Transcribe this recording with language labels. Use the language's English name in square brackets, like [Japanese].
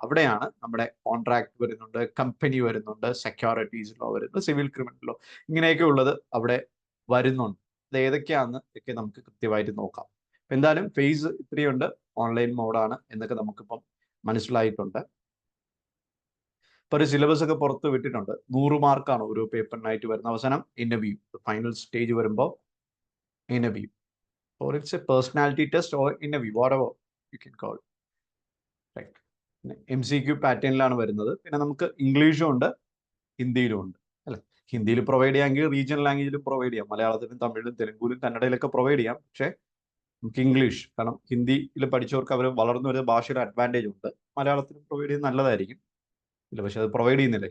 [Malayalam] അവിടെയാണ് നമ്മുടെ കോൺട്രാക്ട് വരുന്നുണ്ട്, കമ്പനി വരുന്നുണ്ട്, സെക്യൂരിറ്റീസ് ലോ വരുന്നുണ്ട്, സിവിൽ ക്രിമിനൽ ലോ, ഇങ്ങനെയൊക്കെ ഉള്ളത് അവിടെ വരുന്നുണ്ട്. അത് ഏതൊക്കെയാണെന്ന് ഒക്കെ നമുക്ക് കൃത്യമായിട്ട് നോക്കാം. എന്തായാലും ഫേസ് ഇത്രയുണ്ട്, ഓൺലൈൻ മോഡാണ് എന്നൊക്കെ നമുക്കിപ്പം മനസ്സിലായിട്ടുണ്ട്. ഇപ്പൊ ഒരു സിലബസ് ഒക്കെ പുറത്ത് വിട്ടിട്ടുണ്ട്. 100 മാർക്കാണ് ഓരോ പേപ്പറിനായിട്ട് വരുന്ന. അവസാനം ഇന്റർവ്യൂ, ഫൈനൽ സ്റ്റേജ് വരുമ്പോൾ interview, [English] or it's a personality test or interview, whatever you can call it. Right. [Malayalam] MCQ പാറ്റേണിലാണ് വരുന്നത്. പിന്നെ നമുക്ക് ഇംഗ്ലീഷും ഉണ്ട്, ഹിന്ദിയിലും ഉണ്ട് അല്ലെ. ഹിന്ദിയിൽ പ്രൊവൈഡ് ചെയ്യാമെങ്കിൽ റീജിയണൽ ലാംഗ്വേജിലും പ്രൊവൈഡ് ചെയ്യാം. മലയാളത്തിലും തമിഴിലും തെലുങ്കുലും കന്നഡയിലൊക്കെ പ്രൊവൈഡ് ചെയ്യാം. പക്ഷെ നമുക്ക് ഇംഗ്ലീഷ്, കാരണം ഹിന്ദിയിൽ പഠിച്ചവർക്ക് അവർ വളർന്നു വരുന്ന ഭാഷയുടെ അഡ്വാൻറ്റേജ് ഉണ്ട്, മലയാളത്തിൽ പ്രൊവൈഡ് ചെയ്യുന്നത് നല്ലതായിരിക്കും. ഇല്ല, പക്ഷെ അത് പ്രൊവൈഡ് ചെയ്യുന്നില്ല.